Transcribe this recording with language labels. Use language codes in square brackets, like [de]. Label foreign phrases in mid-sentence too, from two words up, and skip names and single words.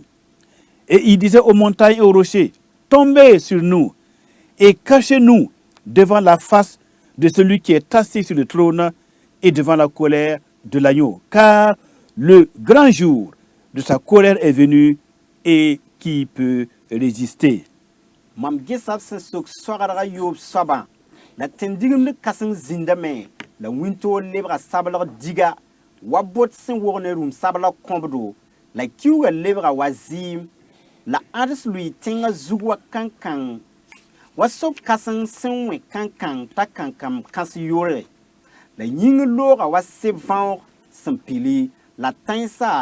[fr] Et ils disaient aux montagnes et aux rochers, tombez sur nous et cachez-nous devant la face de celui qui est assis sur le trône et devant la colère de l'agneau, car le grand jour de sa colère est venu, et qui peut résister? [mos] mam gesab sẽn sok soagdga yoob soabã la tẽn-digimd kãseng zĩndame la wĩntoor lebga sablg diga wa bot sẽn wog ne rũm sablg kõbdo la kiuga lebga wa zɩɩm la ãds lʋɩ tẽngã zug wa kãn-kãng wa sob kãseng sẽn wẽ kãn-kãng t'a kãn-kãm kãs yoorge la yĩng looga wa seb vãoog sẽn pili la tãensa